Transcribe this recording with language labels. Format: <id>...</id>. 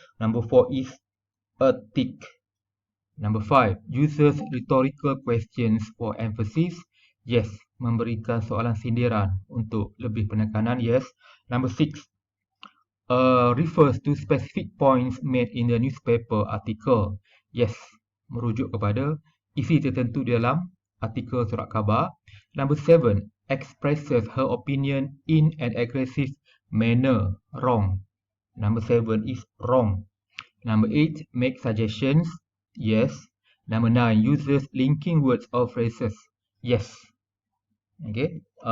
<en>Number 4 is a tick. Number 5, uses rhetorical questions for emphasis.</en> <ms>Yes, memberikan soalan sindiran untuk lebih penekanan. Yes.</ms> <en>Number 6, refers to specific points made in the newspaper article.</en> <ms>Yes, merujuk kepada isi tertentu dalam artikel surat khabar.</ms> <en>Number 7, expresses her opinion in an aggressive manner. Wrong. Number 7 is wrong. Number 8, make suggestions. Yes. Number 9, uses linking words or phrases. Yes. Okay.</en>